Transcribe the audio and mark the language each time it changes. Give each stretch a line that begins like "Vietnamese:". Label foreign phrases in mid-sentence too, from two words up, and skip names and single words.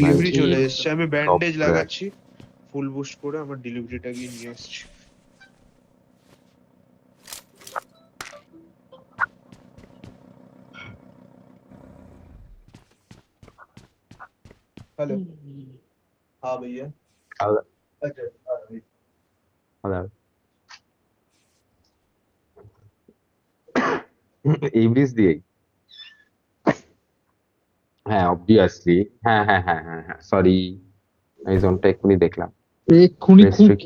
Bangla: ডেলিভারি আছে। চলে এসেছে, আমি ব্যান্ডেজ সব লাগাচ্ছি, ফুল বুস্ট করে আমার ডেলিভারিটা গিয়ে নিয়ে আসছি।
Hindi: हेलो। हाँ भैया।
Bangla: আলাদা
Hindi: अच्छा, हाँ भैया।
Bangla: আলাদা। এই ব্রিজ দিয়েই, হ্যাঁ অবভিয়াসলি। হ্যাঁ হ্যাঁ হ্যাঁ হ্যাঁ হ্যাঁ, সরি, এই জোনটা এক্ষুনি দেখলাম। এক্ষুনি খুব রেস্ট্রিক্ট